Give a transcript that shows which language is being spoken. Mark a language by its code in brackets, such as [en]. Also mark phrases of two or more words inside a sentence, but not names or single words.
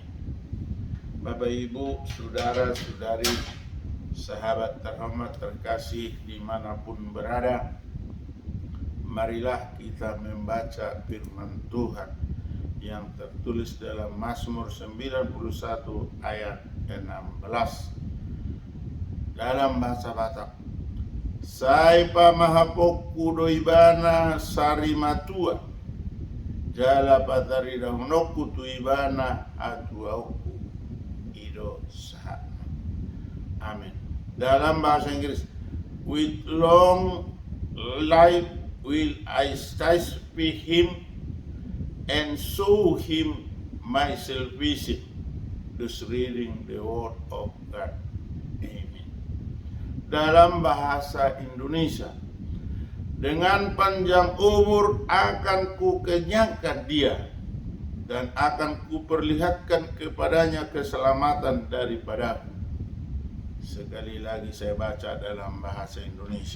[id] Bapak Ibu, saudara-saudari, sahabat terhormat terkasih dimanapun berada, marilah kita membaca firman Tuhan yang tertulis dalam Mazmur 91 ayat 16 dalam bahasa Batak. [bbc] Saipa mahapokku doibana sarimatua jala patari dahunoku tuibana atuauku ido sahat. [id] Amin. Dalam bahasa Inggris, [en] with long life will I satisfy him and show him my salvation. Thus reading the word of God. Amen. [id] Dalam bahasa Indonesia, dengan panjang umur akan kukenyangkan dia dan akan kuperlihatkan kepadanya keselamatan daripadaku. Sekali lagi saya baca dalam bahasa Indonesia.